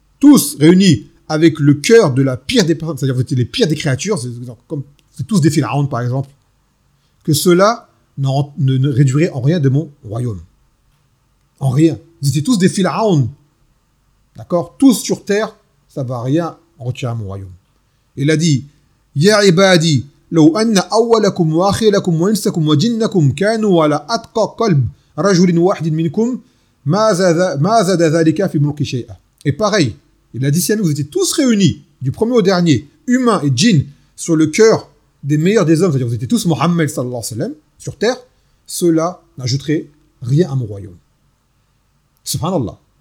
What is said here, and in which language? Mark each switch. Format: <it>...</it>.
<fr>tous réunis avec le cœur de la pire des personnes, c'est-à-dire vous étiez les pires des créatures, c'est tous des Pharaons par exemple, que cela ne réduirait en rien de mon royaume. En rien. Vous étiez tous des Pharaons. D'accord ? Tous sur terre, ça ne va rien retirer à mon royaume. Il a dit,</fr> <ar>Ya ibadi, لو أن أولكم وآخركم وإنسكم وجنكم كانوا على أتقى قلب رجل واحد منكم ما زاد ذلك في ملك شيء.</ar> <fr>Et pareil, il a dit, si vous étiez tous réunis, du premier au dernier, humains et djinns, sur le cœur des meilleurs des hommes, c'est-à-dire vous étiez tous Mohammed sallallahu alayhi wa sallam, sur terre, cela n'ajouterait rien à mon royaume. Subhanallah.</fr>